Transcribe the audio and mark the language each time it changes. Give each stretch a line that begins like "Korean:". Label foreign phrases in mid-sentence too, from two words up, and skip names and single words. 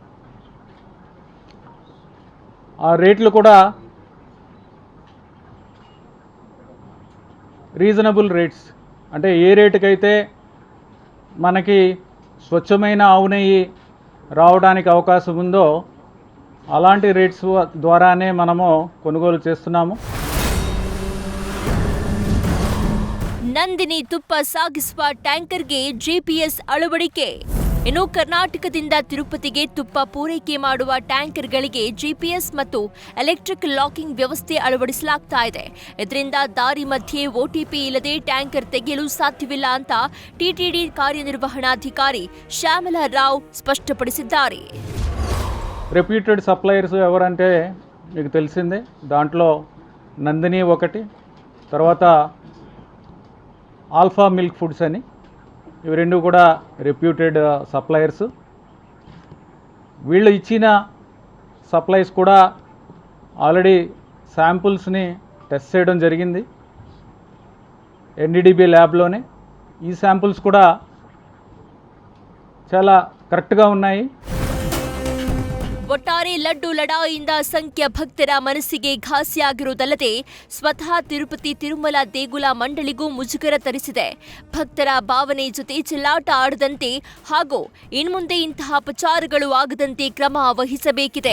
Telugu: ఆ రేట్లు కూడా
English: reasonable rates.
Telugu: అంటే ఏ రేటుకైతే మనకి స్వచ్ఛమైన ఆవు నెయ్యి రావడానికి అవకాశం ఉందో అలాంటి రేట్స్ ద్వారానే మనము కొనుగోలు చేస్తున్నాము.
Kannada: ನಂದಿನಿ ತುಪ್ಪ ಸಾಗಿಸುವ ಟ್ಯಾಂಕರ್ಗೆ GPS ಅಳವಡಿಕೆ. ಇನ್ನು ಕರ್ನಾಟಕದಿಂದ ತಿರುಪತಿಗೆ ತುಪ್ಪ ಪೂರೈಕೆ ಮಾಡುವ ಟ್ಯಾಂಕರ್ಗಳಿಗೆ GPS ಮತ್ತು
English: electric locking
Kannada: ವ್ಯವಸ್ಥೆ ಅಳವಡಿಸಲಾಗ್ತಾ ಇದೆ. ಇದರಿಂದ ದಾರಿ ಮಧ್ಯೆ OTP ಇಲ್ಲದೆ ಟ್ಯಾಂಕರ್ ತೆಗೆಯಲು ಸಾಧ್ಯವಿಲ್ಲ ಅಂತ ಟಿಟಿಡಿ ಕಾರ್ಯನಿರ್ವಹಣಾಧಿಕಾರಿ ಶ್ಯಾಮಲಾರಾವ್ ಸ್ಪಷ್ಟಪಡಿಸಿದ್ದಾರೆ.
English: reputed suppliers
Telugu: ఎవరంటే మీకు తెలిసిందే. దాంట్లో నందిని ఒకటి, తర్వాత ఆల్ఫా మిల్క్ ఫుడ్స్ అని, ఇవి రెండు కూడా
English: reputed suppliers.
Telugu: వీళ్ళు ఇచ్చిన సప్లైస్ కూడా ఆల్రెడీ శాంపుల్స్ని టెస్ట్ చేయడం జరిగింది NDDB ల్యాబ్లోనే. ఈ శాంపుల్స్ కూడా చాలా కరెక్ట్గా ఉన్నాయి.
Kannada: ಒಟ್ಟಾರೆ ಲಡ್ಡು ಲಡಾಯಿಯಿಂದ ಅಸಂಖ್ಯ ಭಕ್ತರ ಮನಸ್ಸಿಗೆ ಘಾಸಿಯಾಗಿರುವುದಲ್ಲದೆ ಸ್ವತಃ ತಿರುಪತಿ ತಿರುಮಲ ದೇಗುಲ ಮಂಡಳಿಗೂ ಮುಜುಗರ ತರಿಸಿದೆ. ಭಕ್ತರ ಭಾವನೆ ಜೊತೆ ಚೆಲ್ಲಾಟ ಆಡದಂತೆ ಹಾಗೂ ಇನ್ಮುಂದೆ ಇಂತಹ ಅಪಚಾರಗಳು ಆಗದಂತೆ ಕ್ರಮ ವಹಿಸಬೇಕಿದೆ.